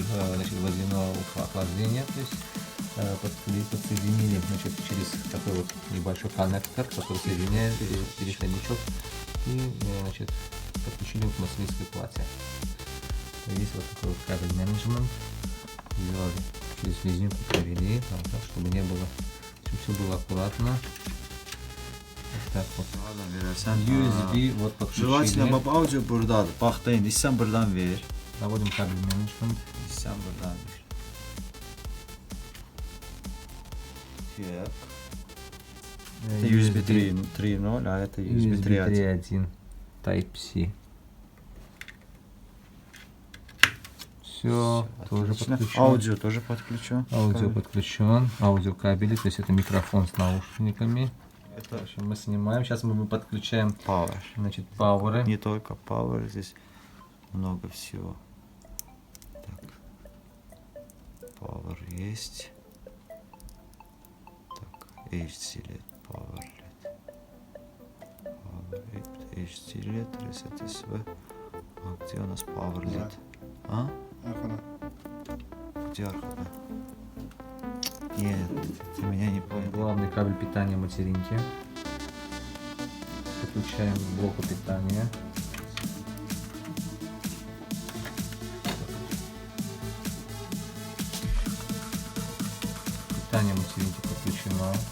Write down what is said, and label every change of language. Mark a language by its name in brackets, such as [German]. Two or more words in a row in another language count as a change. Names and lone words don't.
[Russian] значит, водяного охлаждения. То есть подсоединили, значит, через такой вот небольшой коннектор, который соединяет переходничок, и значит, подключили к материнской плате. Есть вот такой вот кабель менеджмент. Сделали через резинку, провели, там, так, чтобы не было, чтобы все было аккуратно. Вот так вот. USB вот подключили. [Azerbaijani] Желательно bu audio buradadır. Bax da indi sən buradan ver. [Russian] Наводим кабель менеджмент. [Azerbaijani] Sən buradan ver. [Russian] Так. Это USB 3.0, а это USB 3.1. 3.1 Type-C. Все, тоже Отлично. подключен. Аудио тоже подключен. Аудио подключен. Аудиокабели, то есть это микрофон с наушниками. Это В общем, мы снимаем. Сейчас мы подключаем, Power. значит, пауэры. Не только Power, здесь много всего. Так. Power есть. Так, HD LED, Power LED. Power LED, HD LED, Reset SV. А где у нас Power LED? А? Где аркада? Нет, ты меня не понял. Главный кабель питания материнки. Подключаем к блоку питания. Питание материнки подключено.